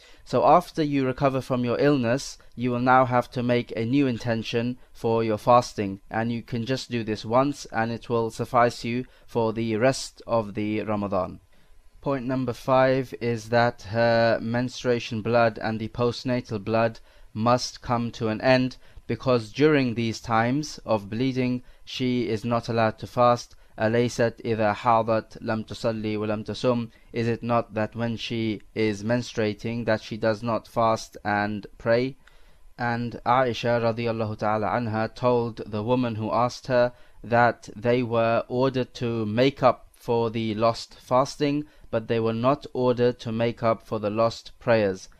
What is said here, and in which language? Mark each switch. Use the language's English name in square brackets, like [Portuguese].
[English] So after you recover from your illness, you will now have to make a new intention for your fasting, and you can just do this once and it will suffice you for the rest of the Ramadan. Point number 5 is that her menstruation blood and the postnatal blood must come to an end, because during these times of bleeding she is not allowed to fast. [Arabic] أليست إذا حاضت لم تصلي ولم تصم. [English] Is it not that when she is menstruating that she does not fast and pray? And Aisha radiallahu ta'ala anha told the woman who asked her that they were ordered to make up for the lost fasting, but they were not ordered to make up for the lost prayers.